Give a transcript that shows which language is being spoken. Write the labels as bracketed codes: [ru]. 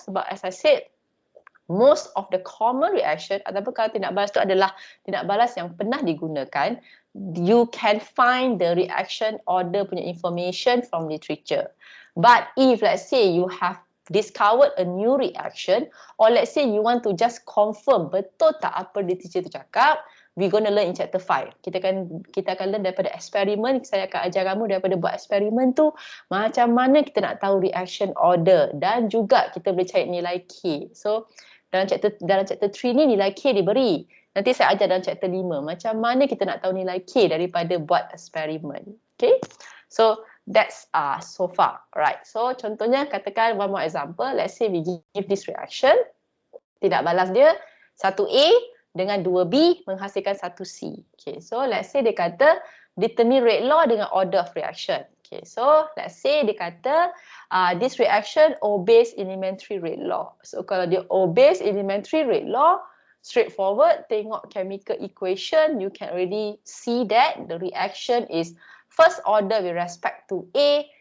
[en] Sebab as I said, most of the common reaction [ms] ataupun kalau tindak balas itu adalah tindak balas yang pernah digunakan, [en] you can find the reaction order punya information from literature. But if let's say you have discovered a new reaction or let's say you want to just confirm [ms] betul tak apa literature tu cakap, [en] we're gonna learn in chapter 5. [ms] Kita akan learn daripada eksperimen. Saya akan ajar kamu daripada buat eksperimen tu macam mana kita nak tahu reaction order dan juga kita boleh cari nilai K. So dalam chapter 3 ni nilai K diberi. Nanti saya ajar dalam chapter 5 macam mana kita nak tahu nilai K daripada buat eksperimen. [en] Okay? So that's so far. Right. So [ms] contohnya katakan [en] one more example. Let's say we give this reaction. [ms] Tindak balas dia 1A dengan 2B menghasilkan 1C. [en] Okay. So let's say [ms] dia kata [en] determine rate law dengan order of reaction. Okay. So let's say [ms] dia kata [en] this reaction obeys elementary rate law. So [ms] kalau dia [en] obeys elementary rate law, straightforward, [ms] tengok [en] chemical equation, you can already see that the reaction is first order with respect to A,